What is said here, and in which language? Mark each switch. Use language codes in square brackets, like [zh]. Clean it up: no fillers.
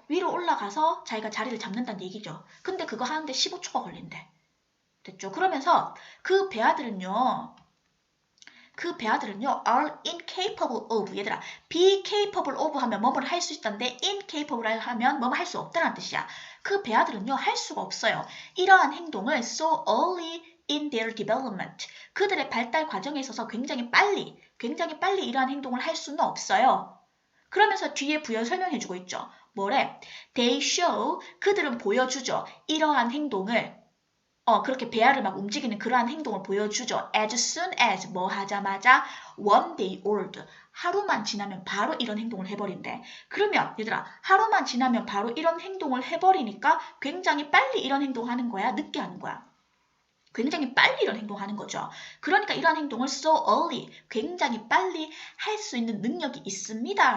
[ko] 위로 올라가서 자기가 자리를 잡는다는 얘기죠. 근데 그거 하는데 15초가 걸린대. 됐죠? 그러면서 그 배아들은요 [en] are incapable of. [ko] 얘들아, [en] be capable of [ko] 하면 뭐뭐를 할 수 있다는데 incapable 하면 뭐뭐 할 수 없다는 뜻이야. 그 배아들은요 할 수가 없어요. 이러한 행동을 [en] so early in their development. [ko] 그들의 발달 과정에 있어서 굉장히 빨리 이러한 행동을 할 수는 없어요. 그러면서 뒤에 부연 설명해주고 있죠. 뭐래? [en] They show. [ko] 그들은 보여주죠. 이러한 행동을 그렇게 배아를 막 움직이는 그러한 행동을 보여주죠. [en] As soon as [ko] 뭐 하자마자 [en] one day old. [ko] 하루만 지나면 바로 이런 행동을 해버린대. 그러면 얘들아 하루만 지나면 바로 이런 행동을 해버리니까 굉장히 빨리 이런 행동하는 거야? 늦게 하는 거야? 굉장히 빨리 이런 행동하는 거죠. 그러니까 이런 행동을 [en] so early, [ko] 굉장히 빨리 할 수 있는 능력이 있습니다.